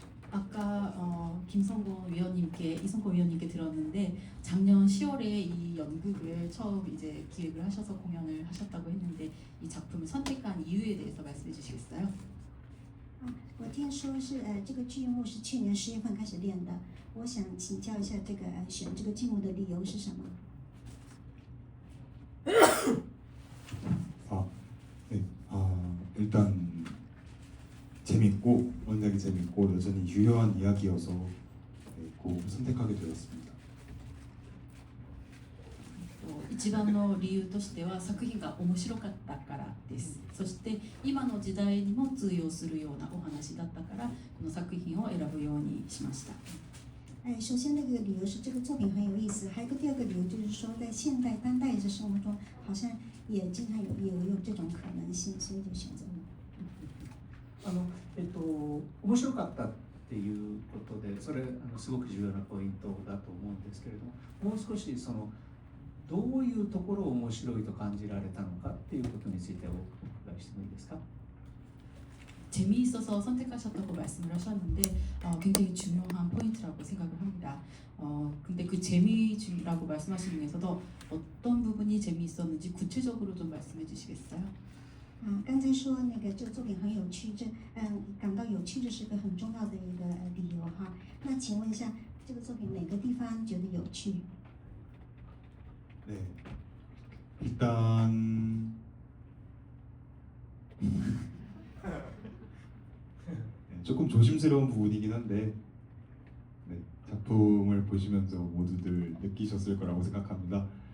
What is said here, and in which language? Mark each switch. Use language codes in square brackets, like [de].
[ko] 아까 김성곤 위원님께 이성곤 위원님께 들었는데 작년 10월에 이 연극을 처음 이제 기획을 하셔서 공연을 하셨다고 했는데 이 작품을 선택한 이유에 대해서 말씀해 주시겠어요? [zh] 我听说是这个剧目是去年10月份开始练的，我想请教一下这个选这个剧目的理由是什么？ [ko] 네. 일단 재밌고 원작이 재밌고 여전히 유효한 이야기여서 꼭 선택하게 되었습니다. [ja] 一番の理由としては作品が面白かったからです。そして今の時代にも通用するようなお話だったからこの作品を選ぶようにしました。 [zh] 首先那个理由是这个作品很有意思，还有个第二个理由就是说在现代当代的生活中好像也经常有这种可能性，所以就选择了。 [ja] 面白かったっていうことで、それすごく重要なポイントだと思うんですけれども、もう少しそのどういうところを面白いと感じられたのかっていうことについてお伺いしてもいいですか。 [ko] 재미있어서 선택하셨다고 말씀을 하셨는데 굉장히 중요한 포인트라고 생각을 합니다. 근데 그 재미라고 말씀하신 중에서도 어떤 부분이 재미있었는지 구체적으로 좀 말씀해 주시겠어요? [zh] 刚才说那个这个作品很有趣，感到有趣这是个很重要的一个理由哈。那请问一下，这个作品哪个地方觉得有趣？ [ko] 네. 일단 조금 조심스러운 부분이긴 한데 네, 작품을 보시면서 모두들 느끼셨을 거라고 생각합니다.